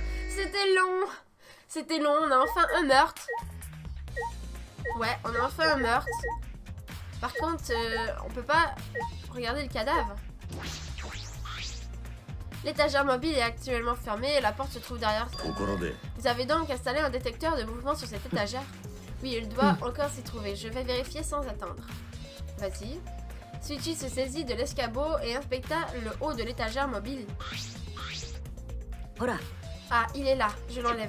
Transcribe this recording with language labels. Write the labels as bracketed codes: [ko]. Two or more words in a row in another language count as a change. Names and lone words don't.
[fr] C'était long! C'était long, on a enfin un meurtre. Ouais, on a enfin un meurtre. Par contre, on peut pas regarder le cadavre. L'étagère mobile est actuellement fermée et la porte se trouve derrière. [ja] ところで [fr] Vous avez donc installé un détecteur de mouvement sur cette étagère? Oui, il doit encore s'y trouver. Je vais vérifier sans attendre. Vas-y. Suichi se saisit de l'escabeau et inspecta le haut de l'étagère mobile. [ja] ほら [fr] Ah, il est là. Je l'enlève.